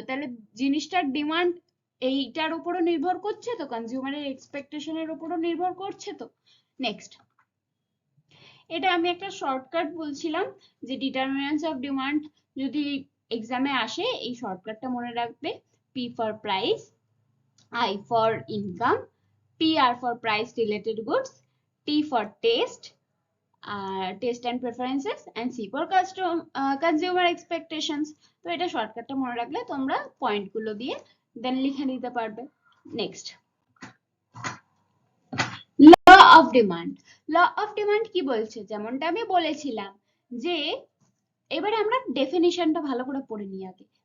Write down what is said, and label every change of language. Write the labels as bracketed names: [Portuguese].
[Bangla] তাহলে জিনিসটার ডিমান্ড এইটার উপরও নির্ভর করছে তো, কনজিউমারের এক্সপেকটেশনের উপরও নির্ভর করছে তো। নেক্সট, এটা আমি একটা শর্টকাট বলছিলাম যে ডিটারমিনেন্টস অফ ডিমান্ড যদি এক্সামে আসে এই শর্টকাটটা মনে রাখবে। [English] P for price, I for income, PR for price related goods, T for taste, taste and preferences, and C for consumer expectations. [Bangla] তো এটা শর্টকাটটা মনে রাখলে তোমরা পয়েন্ট গুলো দিয়ে দেন লিখে নিতে পারবে। Next, law of demand. Law of demand কি বলছে, যেমনটা আমি বলেছিলাম যে এবারে আমরা ডেফিনিশনটা ভালো করে পড়ে নিই আগে।